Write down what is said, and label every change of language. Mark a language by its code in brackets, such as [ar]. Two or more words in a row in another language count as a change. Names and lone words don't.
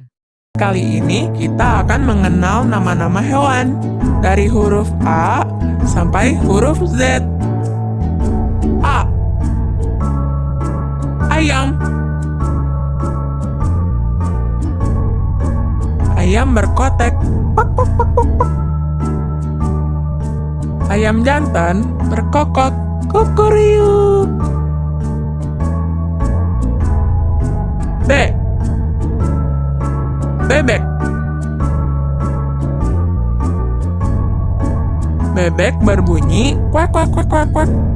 [id] Kali ini kita akan mengenal nama-nama hewan dari huruf A sampai huruf Z. A. Ayam. Ayam berkotek. Pok, pok, pok, pok, pok. Ayam jantan berkokok. Kukuriuk. B. Bebek. Bebek berbunyi kuak kuak kuak kuak kuak.